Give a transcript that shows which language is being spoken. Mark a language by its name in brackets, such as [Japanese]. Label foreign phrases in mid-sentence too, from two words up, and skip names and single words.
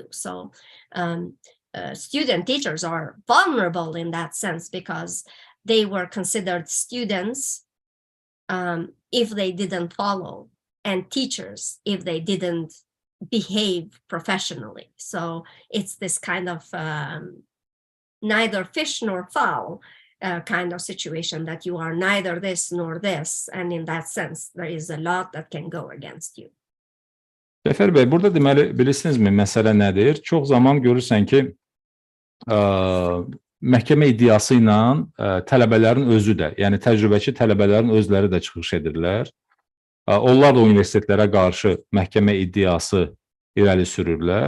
[English] So student teachers are vulnerable in that sense because they were considered students if they didn't follow, and teachers if they didn't behave professionally. So it's this kind of neither fish nor fowl kind of situation, that you are neither this nor this. And in that sense, there is a lot that can go against you. [Azerbaijani] Cəfər bəy, burada deməli, bilirsinizmi, məsələ nədir? Çox zaman görürsən ki, məhkəmə iddiası ilə tələbələrin özü də, yəni təcrübəçi tələbələrin özləri də çıxış edirlər. Onlar da universitetlərə qarşı məhkəmə iddiası irəli sürürlər.